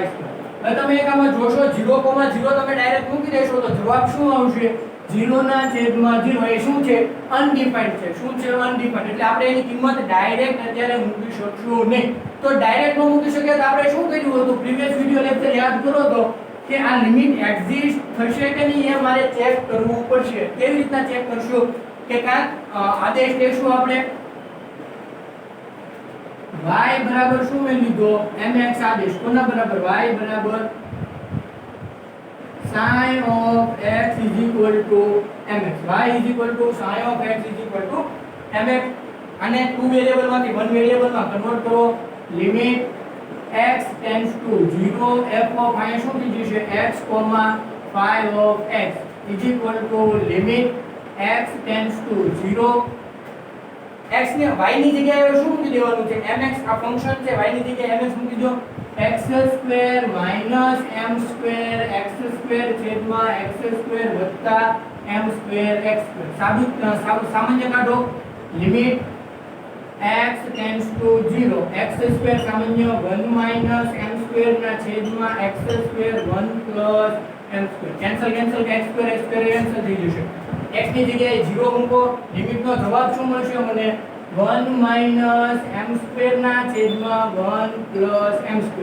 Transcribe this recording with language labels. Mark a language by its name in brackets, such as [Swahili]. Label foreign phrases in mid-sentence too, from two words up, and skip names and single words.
[Gujarati] હવે તમે એક આમાં જોશો 0,0 તમે ડાયરેક્ટ મૂકી દેશો તો જવાબ શું આવશે 0 ના છેદમાં 0 એ શું છે અનડિફાઇન્ડ છે શું છે અનડિફાઇન્ડ એટલે આપણે એની કિંમત ડાયરેક્ટ અત્યારે મૂકી શકશું નહીં તો ડાયરેક્ટ ન મૂકી શકીએ તો આપણે શું કર્યું હતું [English] previous video lecture [Gujarati] યાદ કરો તો કે આ [English] limit exist [Gujarati] થશે કે નહીં એ મારે ચેક કરવું પડશે કેવી રીતના ચેક કરશું કે કાંઈક આદેશ લેશું આપણે y બરાબર શું મેં લીધો mx આદેશ કોના બરાબર y બરાબર [English] sin of x is equal to mx y is equal to sin of x is equal to mx [Gujarati] આને [English] two variable [Gujarati] માંથી [English] one variable [Gujarati] માં કન્વર્ટ કરો લિમિટ [English] x tends to 0 f of [Gujarati] અહીંયા શું થઈ જશે [English] x, phi of x is equal to limit x tends to 0 x [Gujarati] ને y ની જગ્યાએ શું મૂકી દેવાનું છે mx આ ફંક્શન છે y ની જગ્યાએ mx મૂકી દો x² m² x² છેદમાં x² વત્તા m² x² સામાન્ય કાઢો લિમિટ [English] x tends to 0 [Gujarati] x² સામાન્ય 1 m² ના છેદમાં x² 1 m² કેન્સલ x² કેન્સલ થઈ જશે x ની જગ્યાએ 0 મૂકો લિમિટ નો જવાબ શું મળશે મને 1 m² ના છેદમાં 1 m².